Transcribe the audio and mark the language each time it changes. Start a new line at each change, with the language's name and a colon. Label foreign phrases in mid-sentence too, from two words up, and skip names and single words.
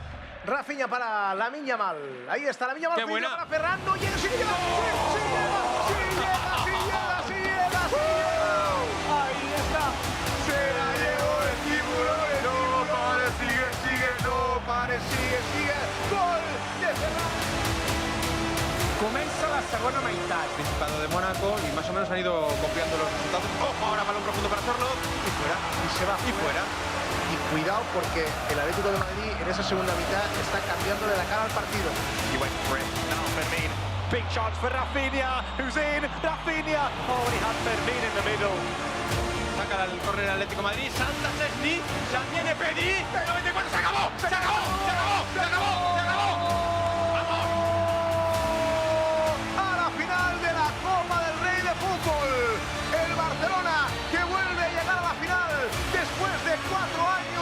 Spanish: Rafinha para Lamine Yamal. Ahí está Lamine Yamal. ¡Qué buena! Para Ferran. No llega, sí llega. Sí llega. Ahí está. Se la llevó el tiburón. No pare, sigue. No pare, sigue. Gol de Ferran.
Catalan: Comença la segona meitat.
Spanish: Principado de Mónaco y más o menos han ido copiando los resultados. Ojo, ahora balón profundo para Sorlo. Y fuera. Y se va. Y fuera. Y cuidado porque el Atlético de Madrid en esa segunda mitad está cambiándole la cara al partido.
English: He went for it. Now Fermin. Big chance for Rafinha, who's in. Rafinha. Oh, he had Fermin in the middle.
Spanish: Saca el córner del Atlético de Madrid. Salta Szczesny. La tiene Pedri. El 94. ¡Se acabó! ¡Se acabó! ¡Se acabó! ¡Se acabó! ¡Se acabó! ¡Vamos! A la final de la Copa del Rey de fútbol. El Barcelona que vuelve a llegar a la final después de 4 años.